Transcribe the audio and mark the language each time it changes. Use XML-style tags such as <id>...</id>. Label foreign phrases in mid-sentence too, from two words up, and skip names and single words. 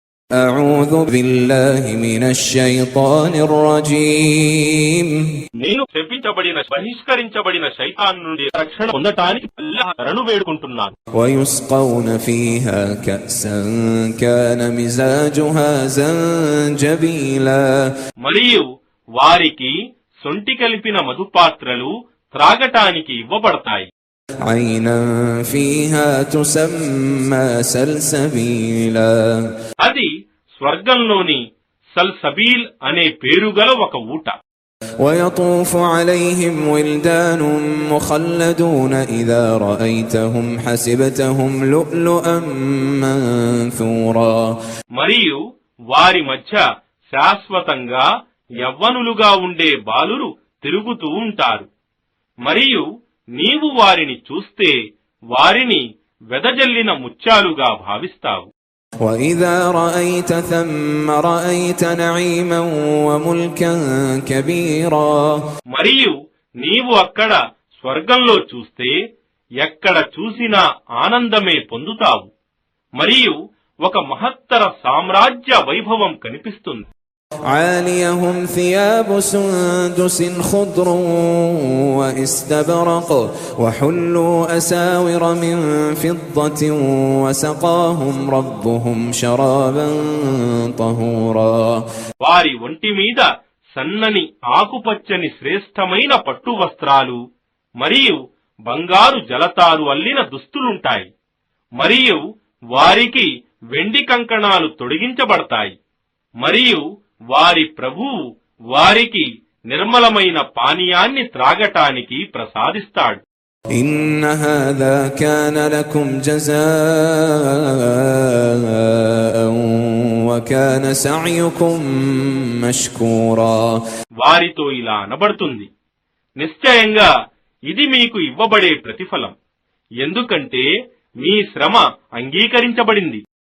<ar>أعوذ بالله من الشيطان الرجيم</ar> <te>నేను శపించబడిన బహిష్కరించబడిన శైతాన్ నుండి రక్షణ పొందటానికి అల్లాహ్ను వేడుకుంటున్నాను.</te> <ar>ويسقون فيها كأسا كان مزاجها زنجبيلا</ar> <te>మరియు వారికి సొంటి కలిపిన మధుపాత్రలు త్రాగటానికి ఇవ్వబడతాయి.</te> <ar>عينا فيها تسمى سلسبيلا</ar> <te>అది స్వర్గంలోని సల్సబీల్ అనే పేరుగల ఒక ఊట.</te> <ar>ويطوف عليهم ولدان مخلدون إذا رأيتهم حسبتهم لؤلؤا منثورا</ar> <te>మరియు వారి మధ్య శాశ్వతంగా యవ్వనులుగా ఉండే బాలురు తిరుగుతూ ఉంటారు. మరియు నీవు వారిని చూస్తే వారిని వెదజల్లిన ముత్యాలుగా భావిస్తావు.</te> <ar>وإذا رأيت ثم رأيت نعيما وملكا كبيرا</ar> <te>మరియు నీవు అక్కడ స్వర్గంలో చూస్తే ఎక్కడ చూసినా ఆనందమే పొందుతావు. మరియు ఒక మహత్తర సామ్రాజ్య వైభవం కనిపిస్తుంది.</te> <ar>عاليهم ثياب سندس خضر واستبرق وحلوا أساور من فضة وسقاهم ربهم شرابا طهورا</ar> <te>వారి ఒంటి మీద సన్నని ఆకుపచ్చని శ్రేష్టమైన పట్టు వస్త్రాలు మరియు బంగారు జలతారు అల్లిన దుస్తులుంటాయి. మరియు వారికి వెండి కంకణాలు తొడిగించబడతాయి. మరియు వారి ప్రభువు వారికి నిర్మలమైన పానీయాన్ని త్రాగటానికి ప్రసాదిస్తాడు.</te> <ar>إن هذا كان لكم جزاء وكان سعيكم مشكورا</ar> <te>వారితో ఇలా అనబడుతుంది, నిశ్చయంగా ఇది మీకు ఇవ్వబడే ప్రతిఫలం, ఎందుకంటే మీ శ్రమ అంగీకరించబడింది.</te>